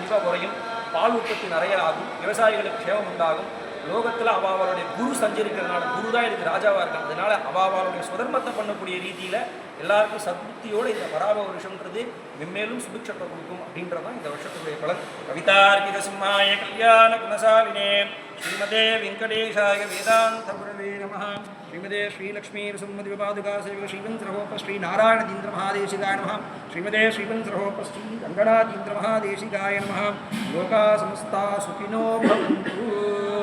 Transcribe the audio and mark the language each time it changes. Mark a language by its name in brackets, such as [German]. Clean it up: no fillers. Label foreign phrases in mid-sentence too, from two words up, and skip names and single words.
[Tamil] வியாதி கண்டிப்பாக குறையும். பால் உற்பத்தி நிறைய ஆகும். விவசாயிகளுக்கு க்ஷேமம் உண்டாகும். லோகத்தில் அவளுடைய குரு சஞ்சரிக்கிறதுனால, குரு தான் இதுக்கு ராஜாவாக இருக்காங்க. அதனால அவளுடைய சுதர்மத்தை பண்ணக்கூடிய ரீதியில் எல்லாருக்கும் சத்புத்தியோடு இந்த பராப வருஷம்ன்றது மென்மேலும் சுபிக்ஷத்தை கொடுக்கும் அப்படின்றதான் இந்த வருஷத்துடைய பலன். [Sanskrit] कवितार्किक सिंहाय कल्याण गुणशालिने श्रीमते वेङ्कटेशाय वेदान्त गुरवे नमः. श्रीमते श्रीलक्ष्मी सुमति विपादुका सेवक श्रीवन्द्रहोप श्री नारायणदीन्द्र महादेशिकाय नमः. श्रीमते श्रीवन्द्रहोप श्री रङ्गनाथीन्द्र महादेशिकाय नमः. लोकाः समस्ताः सुखिनो भवन्तु.